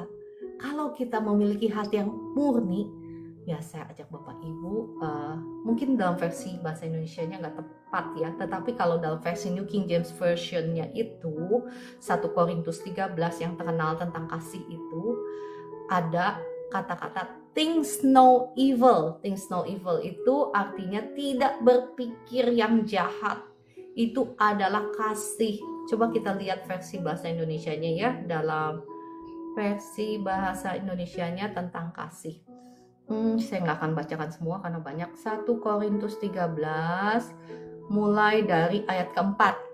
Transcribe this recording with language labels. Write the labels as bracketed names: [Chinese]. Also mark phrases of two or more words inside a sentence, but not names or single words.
[Indonesian] Kalau kita memiliki hati yang murni, ya saya ajak Bapak Ibu, mungkin dalam versi bahasa Indonesianya nggak tepat ya, tetapi kalau dalam versi New King James Version-nya itu 1 Korintus 13 yang terkenal tentang kasih itu ada kata-kata [English] things no evil. Things no evil [Indonesian] itu artinya tidak berpikir yang jahat. Itu adalah kasih. Coba kita lihat versi bahasa Indonesianya ya, dalam versi bahasa Indonesianya tentang kasih. Saya nggak akan bacakan semua karena banyak. 1 Korintus 13 mulai dari ayat keempat.